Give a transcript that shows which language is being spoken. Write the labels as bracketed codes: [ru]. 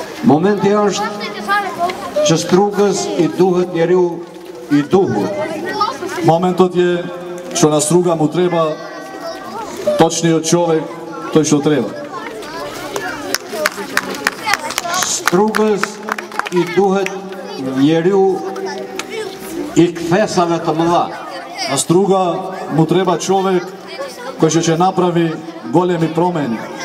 [sq] Momenti është që Strugës i duhet njeriu i duhur. [mk] Моментот е што на Струга му треба точниот човек, тој што треба. [sq] Strugës i duhet njeriu i kthesave të mëdha. [mk] На Струга му треба човек кој што ќе направи големи промени.